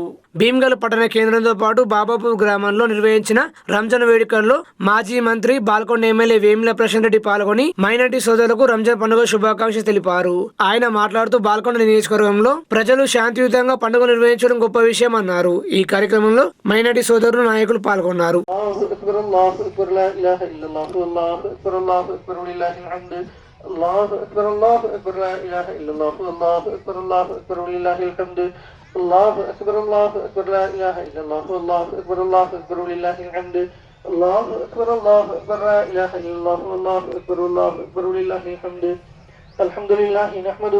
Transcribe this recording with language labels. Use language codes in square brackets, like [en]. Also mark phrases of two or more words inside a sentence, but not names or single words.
[te] భీమ్గల్ పట్టణ కేంద్రంతో పాటు బాబాపూర్ గ్రామంలో నిర్వహించిన రంజాన్ వేడుకల్లో మాజీ మంత్రి బాల్కొండ ఎమ్మెల్యే వేముల ప్రశాంత్ రెడ్డి పాల్గొని మైనార్టీ సోదరులకు రంజాన్ పండుగ శుభాకాంక్షలు తెలిపారు. ఆయన మాట్లాడుతూ బాల్కొండ నియోజకవర్గంలో ప్రజలు శాంతియుతంగా పండుగ నిర్వహించడం గొప్ప విషయం అన్నారు. ఈ కార్యక్రమంలో మైనార్టీ సోదరులు, నాయకులు పాల్గొన్నారు. [ar] الله أكبر الله أكبر لا إله إلا الله الله أكبر الله أكبر ولله الحمد الله أكبر الله أكبر لا إله إلا الله الله أكبر الله أكبر ولله الحمد الله أكبر الله أكبر لا إله إلا الله الله أكبر ولله الحمد الحمد لله نحمده